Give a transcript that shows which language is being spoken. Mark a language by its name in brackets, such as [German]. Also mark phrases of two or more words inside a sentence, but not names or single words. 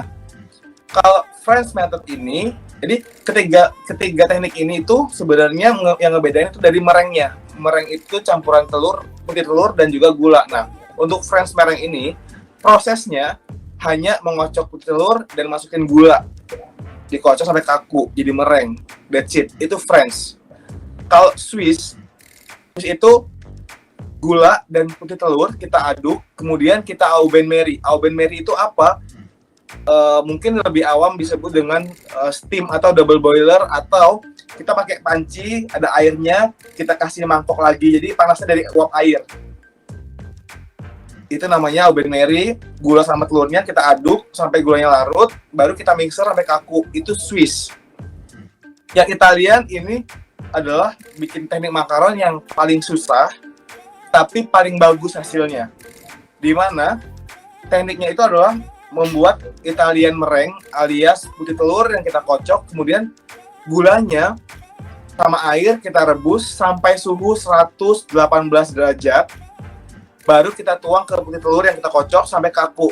[Indonesian] Kalau [English] French method [Indonesian] ini, jadi ketiga teknik ini itu sebenarnya yang ngebedain itu dari merengnya. Mereng itu campuran putih telur dan juga gula. Nah, untuk French mereng ini prosesnya hanya mengocok putih telur dan masukin gula, dikocok sampai kaku jadi mereng. [English] That's it. [Indonesian] Itu French. Kalau Swiss itu gula dan putih telur kita aduk, kemudian kita [French] au bain marie. Au bain marie [Indonesian] itu apa? Mungkin lebih awam disebut dengan steam atau [English] double boiler, [Indonesian] atau kita pakai panci, ada airnya, kita kasih mangkok lagi, jadi panasnya dari uap air. Itu namanya [French] au bain marie. [Indonesian] Gula sama telurnya kita aduk sampai gulanya larut, baru kita mixer sampai kaku. Itu Swiss. Yang Italian ini adalah bikin teknik makaron yang paling susah, tapi paling bagus hasilnya. Dimana tekniknya itu adalah membuat [English] Italian meringue [Indonesian] alias putih telur yang kita kocok, kemudian gulanya sama air kita rebus sampai suhu 118 derajat, baru kita tuang ke putih telur yang kita kocok sampai kaku.